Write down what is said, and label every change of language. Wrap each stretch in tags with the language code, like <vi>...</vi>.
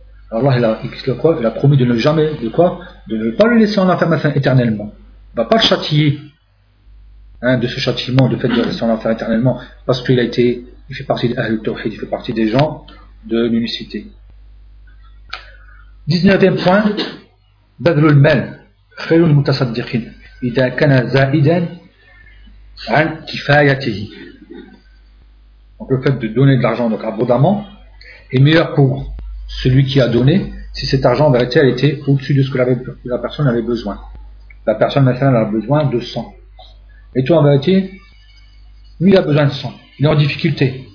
<fr>Allah, il a promis de ne jamais, de quoi ? De ne pas le laisser en enfer éternellement. Il ne va pas le châtier de ce châtiment, du fait de rester en enfer éternellement, parce qu'il a été. Il fait partie d'Ahl al-Tawhid, il fait partie des gens de l'unicité. 19e point,</fr> <ar>بذل المال خير المتصدق إذا كان زائدا عن كفايته.</ar> <fr>Donc le fait de donner de l'argent donc abondamment est meilleur pour celui qui a donné si cet argent en vérité elle était au-dessus de ce que la personne avait besoin. La personne maintenant elle a besoin de 100. Et toi en vérité, lui il a besoin de 100. Il est en difficulté.</fr>